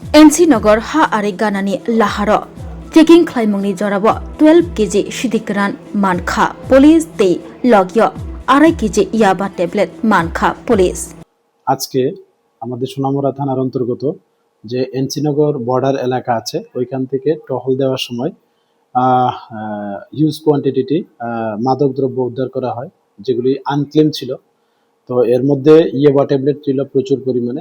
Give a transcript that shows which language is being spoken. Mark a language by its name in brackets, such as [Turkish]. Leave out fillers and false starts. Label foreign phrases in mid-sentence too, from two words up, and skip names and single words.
[Bodo] एनसी नगर हा आरे गानानि लाहारो चेकिं खालामनायनि जराबो 12 केजि सिदिकरान मानखा पुलिस ते लगियो 2.5 केजि याबा टैबलेट मानखा पुलिस। [Bangla] আজকে আমাদের সোনামুড়া থানার অন্তর্গত যে এনসিনগর বর্ডার এলাকা আছে ওইখান থেকে টহল দেওয়ার সময় [English] huge quantity [Bangla] মাদকদ্রব্য উদ্ধার করা হয়, যেগুলি আনক্লেম ছিল। তো এর মধ্যে ইয়াবা ট্যাবলেট ছিল প্রচুর পরিমাণে।